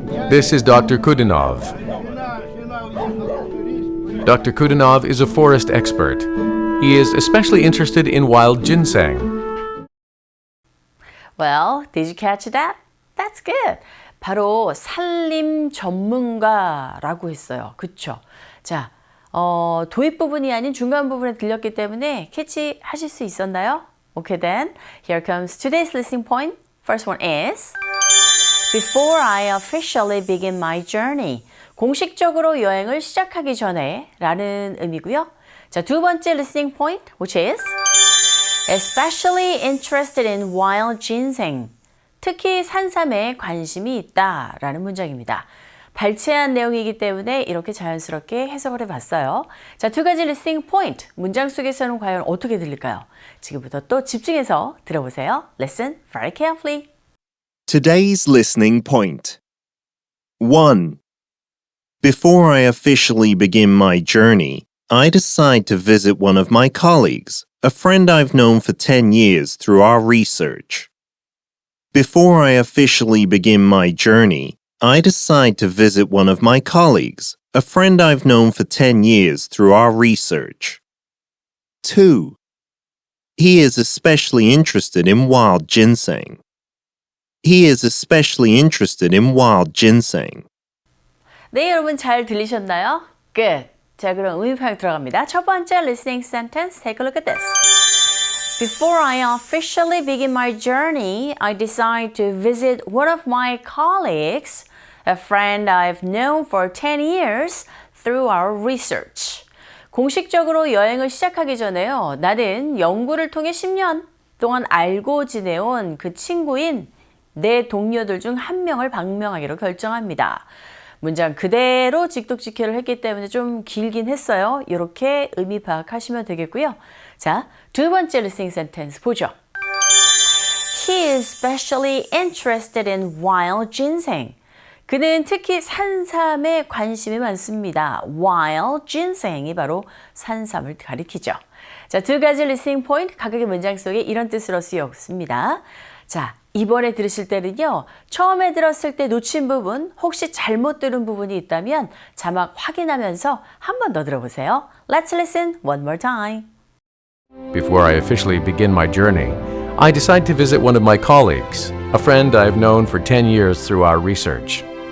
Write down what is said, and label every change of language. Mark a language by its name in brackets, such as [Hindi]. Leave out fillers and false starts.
[English] This is Dr. Kudinov. Dr. Kudinov is a forest expert. He is especially interested in wild ginseng. Well, did you catch that? That's good. [Korean] 바로 산림 전문가라고 했어요. 그쵸? 자, 도입 부분이 아닌 중간 부분에 들렸기 때문에 캐치하실 수 있었나요? [English] Okay then, here comes today's listening point. First one is Before I officially begin my journey. [Korean] 공식적으로 여행을 시작하기 전에 라는 의미고요. 자, 두 번째 [English] listening point, which is Especially interested in wild ginseng. [Korean] 특히 산삼에 관심이 있다 라는 문장입니다. 발췌한 내용이기 때문에 이렇게 자연스럽게 해석을 해봤어요. 자, 두 가지 listening point, 문장 속에서는 과연 어떻게 들릴까요? 지금부터 또 집중해서 들어보세요. [English] Listen very carefully. Today's listening point. 1. Before I officially begin my journey, I decide to visit one of my colleagues, a friend I've known for 10 years through our research. Before I officially begin my journey, I decide to visit one of my colleagues, a friend I've known for 10 years through our research. 2. He is especially interested in wild ginseng. He is especially interested in wild ginseng. [Korean] 네, 여러분 잘 들리셨나요? [English] Good. [Korean] 자, 그럼 의미파악 들어갑니다. [English] 첫 번째 listening sentence, take a look at this. Before I officially begin my journey, I decide to visit one of my colleagues, a friend I've known for 10 years, through our research. [Korean] 공식적으로 여행을 시작하기 전에요. 나는 연구를 통해 10년 동안 알고 지내온 그 친구인 내 동료들 중 한 명을 방명하기로 결정합니다. 문장 그대로 직독직해를 했기 때문에 좀 길긴 했어요. 이렇게 의미 파악하시면 되겠고요. 자, 두 번째 listening sentence 보죠. [English] He is especially interested in wild ginseng. [Korean] 그는 특히 산삼에 관심이 많습니다. Wild ginseng이 바로 산삼을 가리키죠. 자, 두 가지 listening point, 각각의 문장 속에 이런 뜻으로 쓰였습니다. 자, 이번에 들으실 때는요, 처음에 들었을 때 놓친 부분, 혹시 잘못 들은 부분이 있다면 자막 확인하면서 한 번 더 들어보세요. [English] Let's listen one more time. Before I officially begin my journey, I decide to visit one of my colleagues, a friend I've known for 10 years through our research.